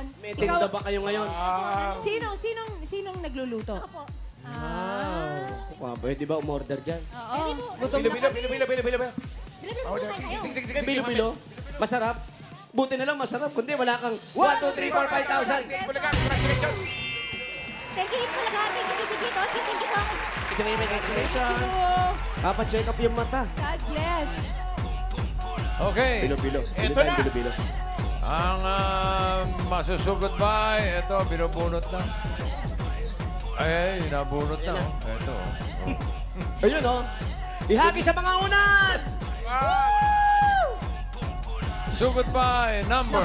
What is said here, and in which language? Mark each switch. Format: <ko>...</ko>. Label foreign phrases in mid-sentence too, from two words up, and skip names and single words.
<tl>May tinda ba kayo ngayon? Sinong nagluluto? Opo. Ah. Pwede ba umorder dyan? Oo. Gutom na Bilo. Order. Sige. Bilo-bilo. Masarap. Buti na lang masarap. Kundi wala kang 1, 2, 3, 4, 5,000. Sige, Bulaga. Congratulations.</tl> <en>Thank you, Bulaga. Thank you so much.</en> <tl>Congratulations. Papa-check up yung mata.</tl> <en>God bless.</en> <tl>Okay. Bilo-bilo. Eto na. Bilo-bilo. Ang masusugod ba? Ito, binubunot na. Ay, nabunot na. Ito. Ayun, oh. Ihagi sa mga unan! Sugod ba? Number</tl>